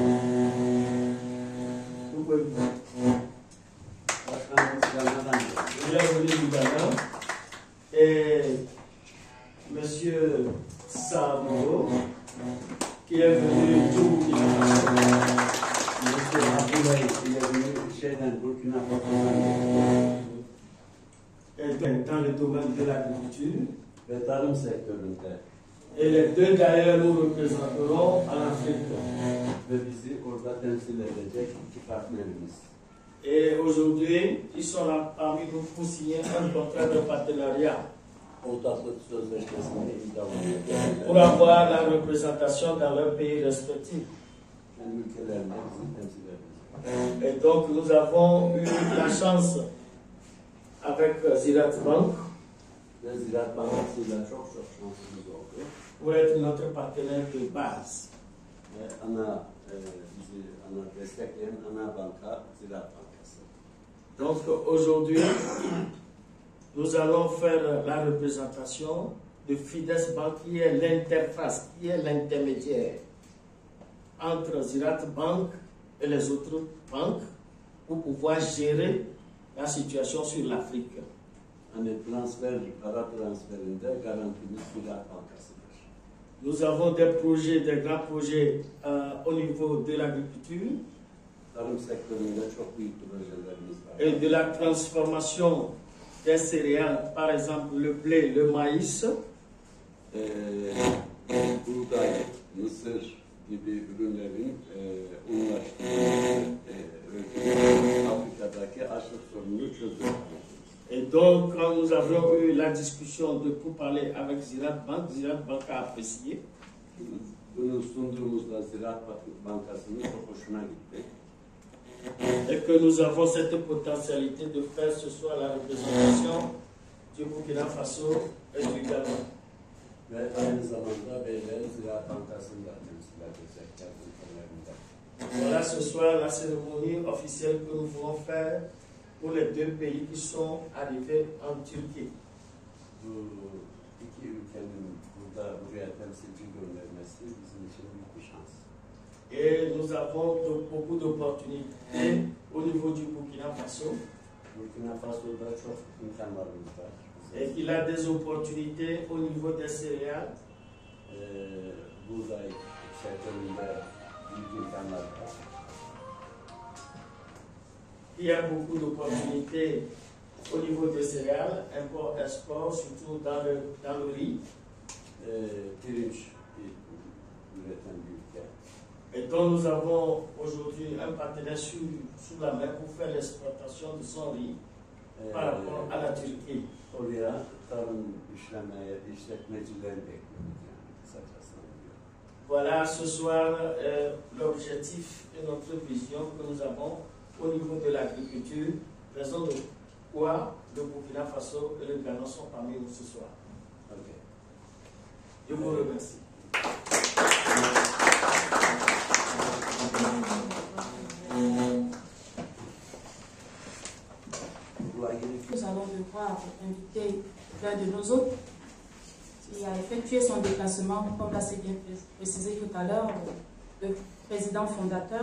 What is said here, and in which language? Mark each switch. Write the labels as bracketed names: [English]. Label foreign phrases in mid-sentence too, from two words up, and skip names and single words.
[French] Il est venu du Ghana. Et monsieur Sabo qui est venu du Burkina Faso. Monsieur Abdoulaye, il est venu [Turkish] şeyden Burkina Faso'dan [French] Dans le domaine de l'agriculture. [Turkish] ve tarım sektöründe [French] Et les deux d'ailleurs nous représenterons en Afrique. [Turkish] ve bizi orada temsil edecek iki partnerimiz. [French] Et aujourd'hui, ils sont là parmi nous pour signer un contrat de partenariat [Turkish] Ortaklık sözleşmesinde imzalanıyor. [French] pour avoir la représentation dans leurs pays respectifs. [Turkish] Kendi ülkelerinde bizi temsil edecek. [French] Et donc nous avons eu la chance avec Ziraat Bank [Turkish] Ve Ziraat Bankası'yla çok şanslıyız oldu. [French] pour être notre partenaire de base. [Turkish] Ve bizi destekleyen ana banka Ziraat Bankası. [French] Donc aujourd'hui, nous allons faire la représentation de Fides Bank qui est l'interface, qui est l'intermédiaire entre Ziraat Bank et les autres banques pour pouvoir gérer la situation sur l'Afrique. [Turkish] Hani para transferinde garantimiz Ziraat Bankası'dır. [French] Nous avons des projets, des grands projets au niveau de l'agriculture [Turkish] Tarım sektöründe çok büyük projelerimiz var. [French] et de la transformation des céréales, par exemple le blé, le maïs. [Turkish] Buğday, mısır gibi ürünlerin Afrika'daki açlık sorununu çözüyor. [French] Et donc, quand nous avons eu la discussion de pourparler avec Ziraat Bank a apprécié. [Turkish] Bunu sunduğumuzda Ziraat Bankası'nın çok hoşuna gitti. [French] Et que nous avons cette potentialité de faire ce soir la représentation du Burkina Faso et du Ghana. [Turkish] Ve aynı zamanda böyle Ziraat Bankası'nı da temsil edecekler ülkelerinde. [French] Voilà ce soir la cérémonie officielle que nous voulons faire pour les deux pays qui sont arrivés en Turquie. [Turkish] Bu iki ülkenin buraya temsilci göndermesi bizim için büyük bir şans. [French] Et nous avons beaucoup d'opportunités au niveau du Burkina Faso. [Turkish] Burkina Faso'da çok imkanlarımız var. [French] Et qu'il a des opportunités au niveau des céréales. [Turkish] Buğday sektöründe büyük imkanlar var. [French] Il y a beaucoup d'opportunités au niveau des céréales, import, export, surtout dans le riz. [Turkish] Pirinç üreten bir ülke. [French] Et donc nous avons aujourd'hui un partenaire sous la main pour faire l'exploitation de son riz par rapport à la Turquie. [Turkish] Oraya tarım işletmecileri bekliyoruz yani kısacası. [French] Voilà ce soir l'objectif et notre vision que nous avons au niveau de l'agriculture, raison de quoi le Burkina Faso et le Ghana sont parmi nous ce soir. Okay. Je vous remercie. Nous allons devoir inviter l'un de nos hôtes qui a effectué son déplacement, comme l'a si bien précisé tout à l'heure, le président fondateur.